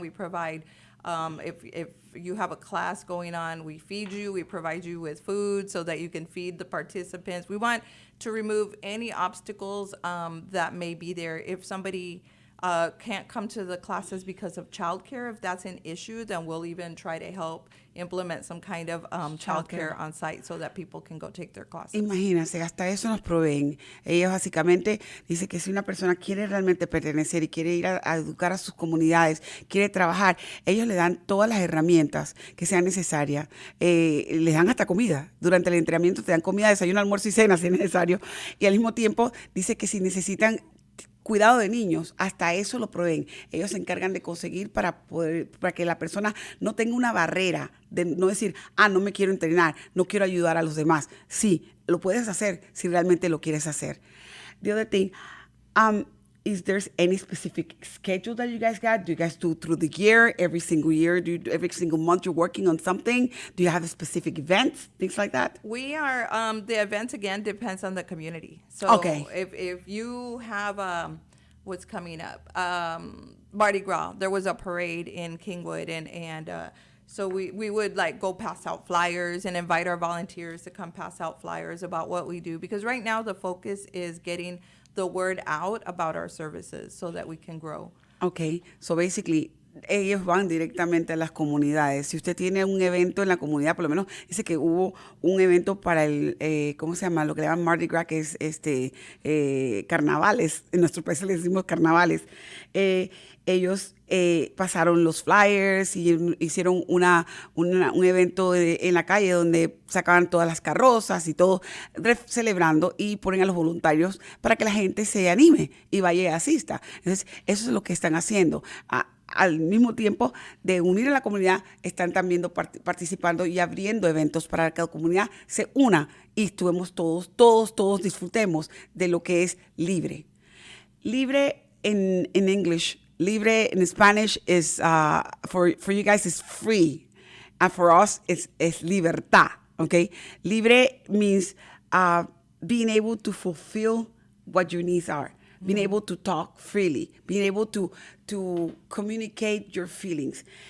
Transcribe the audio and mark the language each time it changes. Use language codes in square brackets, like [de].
[en] We provide if you have a class going on, we feed you, we provide you with food so that you can feed the participants. We want to remove any obstacles that may be there. If somebody can't come to the classes because of childcare, if that's an issue, then we'll even try to help implement some kind of childcare on site so that people can go take their classes. [es] Imagínense, hasta eso nos proveen. Ellos básicamente dicen que si una persona quiere realmente pertenecer y quiere ir a educar a sus comunidades, quiere trabajar, ellos le dan todas las herramientas que sean necesarias. Les dan hasta comida. Durante el entrenamiento te dan comida, desayuno, almuerzo y cena si es necesario. Y al mismo tiempo dice que si necesitan cuidado de niños, hasta eso lo proveen. Ellos se encargan de conseguir para que la persona no tenga una barrera de no decir, no me quiero entrenar, no quiero ayudar a los demás. Sí, lo puedes hacer si realmente lo quieres hacer. [en] The other thing, is there any specific schedule that you guys got? Do you guys do through the year, every single year? Every single month you're working on something? Do you have specific events, things like that? We are, the events again depends on the community. So Okay. if you have, what's coming up, Mardi Gras, there was a parade in Kingwood and so we would like go pass out flyers and invite our volunteers to come pass out flyers about what we do. Because right now the focus is getting the word out about our services so that we can grow. Okay, so basically, [es] ellos van directamente a las comunidades. Si usted tiene un evento en la comunidad, por lo menos dice que hubo un evento para el, ¿cómo se llama? Lo que le llaman Mardi Gras, que es carnavales. En nuestro país le decimos carnavales. Ellos pasaron los flyers y hicieron un evento en la calle donde sacaban todas las carrozas y todo, celebrando, y ponen a los voluntarios para que la gente se anime y vaya y asista. Entonces, eso es lo que están haciendo. Al mismo tiempo de unir a la comunidad, están también participando y abriendo eventos para que la comunidad se una y estuvemos todos disfrutemos de lo que es Libre. [en] Libre in English, Libre in Spanish is, for you guys, is free. And for us, it's libertad, okay? Libre means being able to fulfill what your needs are. Being able to talk freely, being able to communicate your feelings.